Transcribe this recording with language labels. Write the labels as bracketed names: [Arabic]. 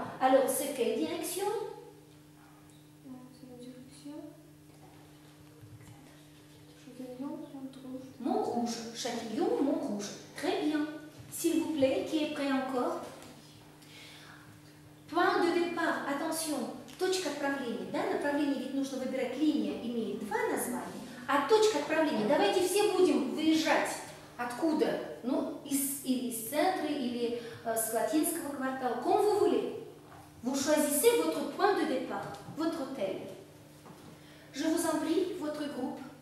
[French] Alors, c'est quelle direction? C'est la direction Châtillon, Montrouge. Montrouge. Châtillon, Montrouge. Très bien. S'il vous plaît, qui est prêt encore? Point de départ. Attention. [Russian] Точка отправления. Да, направление ведь нужно выбирать. Линия имеет два названия. А точка отправления. Давайте все будем выезжать. Откуда? Ну, или из центра, или с латинского квартала. [French] Comme vous voulez. Vous choisissez votre point de départ, votre hôtel. Je vous en prie, votre groupe.